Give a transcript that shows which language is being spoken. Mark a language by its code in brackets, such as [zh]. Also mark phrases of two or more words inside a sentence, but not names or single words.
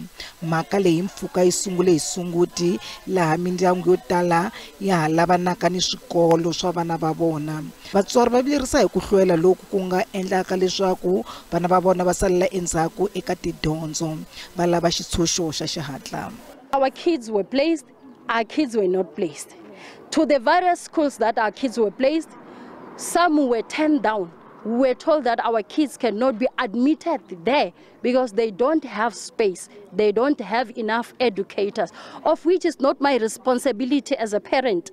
[ts] Mhaka leyi mpfhuka yi sungule hi Sunguti laha mindyangu yo tala ya ha lavanaka ni swikolo swa vana va vona. Vatswari va velerisa hi ku hlwela loku ku nga endlaka leswaku vana va vona va salela endzhaku eka tidyondzo va lava xitshunxo xa xihatla. [en] Our kids were placed. Our kids were not placed. To the various schools that our kids were placed, some were turned down. We were told that our kids cannot be admitted there because they don't have space. They don't have enough educators, of which is not my responsibility as a parent.